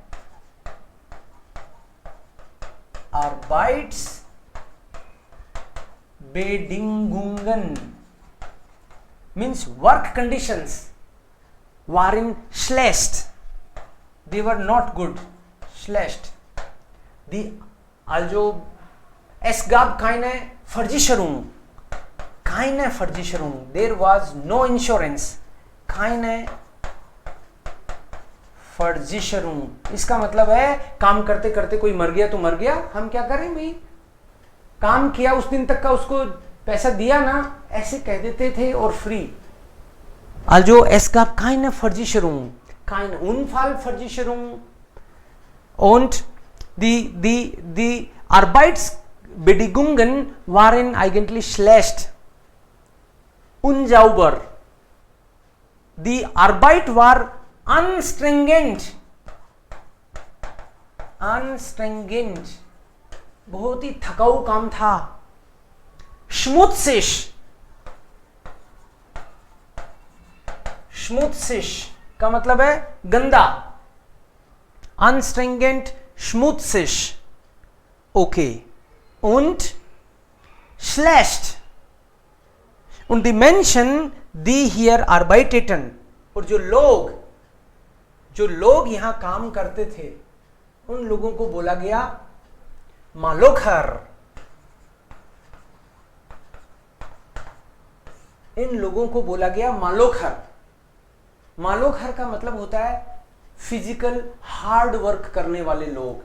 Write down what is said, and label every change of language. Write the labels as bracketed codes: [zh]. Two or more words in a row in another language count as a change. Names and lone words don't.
[de] Arbeitsbedingungen [en] means work conditions [de] waren schlecht. [en] They were not good. [de] Schlecht. Also es gab keine Versicherung. [en] There was no insurance. [de] keine Versicherung. [hi] इसका मतलब है काम करते करते कोई मर गया तो मर गया, हम क्या करें भाई, काम किया उस दिन तक का उसको पैसा दिया ना, ऐसे कह देते थे और फ्री. [de] Also es gab keine Versicherung, keine Unfallversicherung und die Arbeitsbedingungen waren eigentlich schlecht, unsauber. Die Arbeit war anstrengend, [hi] बहुत ही थकाऊ काम था. schmutzig का मतलब है गंदा. [de] anstrengend, schmutzig. Okay. Und schlecht. Und die Menschen, die hier arbeiteten, [hi] और जो लोग यहां काम करते थे, उन लोगों को बोला गया मालोखर. इन लोगों को बोला गया मालोखर. मालोखर का मतलब होता है [en] physical hard work [hi] करने वाले लोग.